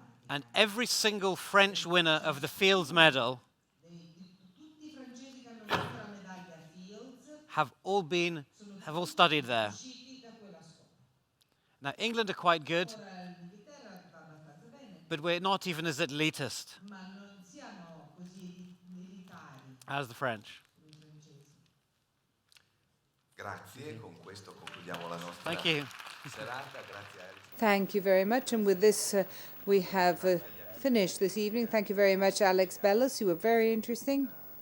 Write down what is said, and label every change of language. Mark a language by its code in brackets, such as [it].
[en] And every single French winner of the Fields Medal have all studied there. Now, England are quite good, but we're not even as elitist as the French. [it] Grazie, con questo concludiamo la nostra [en] Thank you. [it] serata. Grazie a Alex. [en] Thank you very much. And with this, we have finished this evening. Thank you very much, Alex Bellos. You were very interesting.